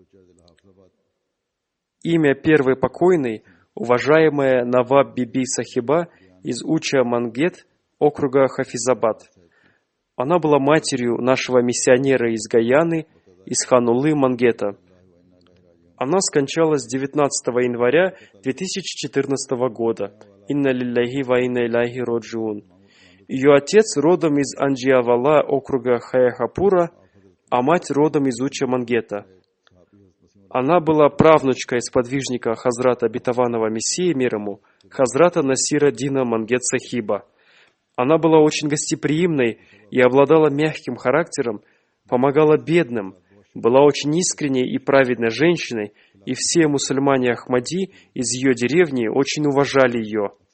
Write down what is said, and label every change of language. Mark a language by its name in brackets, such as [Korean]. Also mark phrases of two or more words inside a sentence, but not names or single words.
[Russian] Имя первой покойной — уважаемая Наваб Биби Сахиба из Уча Мангет, округа Хафизабад. Она была матерью нашего миссионера из Гаяны, из Ханулы Мангета. Она скончалась 19 января 2014 года. [Arabic] إنا لله وإنا إليه راجعون. [Russian] Ее отец родом из Анджиавала, округа Хаяхапура, а мать родом из Уча Мангета. Она была правнучкой сподвижника Хазрата Обетованного Мессии мир ему, Хазрата Насира Дина Мангет Сахиба. Она была очень гостеприимной и обладала мягким характером, помогала бедным, была очень искренней и праведной женщиной, и все мусульмане Ахмади из ее деревни очень уважали ее.